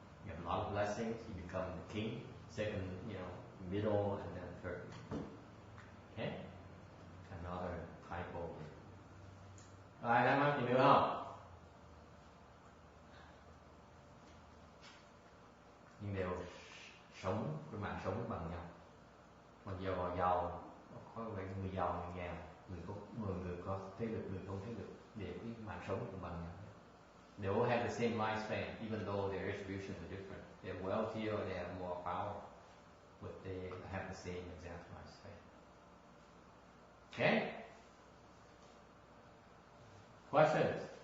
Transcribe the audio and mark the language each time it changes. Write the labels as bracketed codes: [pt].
[en] You have a lot of blessings, you become the king. Second, middle, and then third. Okay? Another type of. [vi] Rồi, đang nói gì nữa không? nhưng đều sống cái mạng sống bằng nhau. Còn giàu có người giàu người nghèo, người có thế lực, người không thế lực, để cái mạng sống cũng bằng nhau. [en] They all have the same lifespan, even though their distributions are different. They're wealthier, they have more power, but they have the same exact lifespan. Okay? Questions?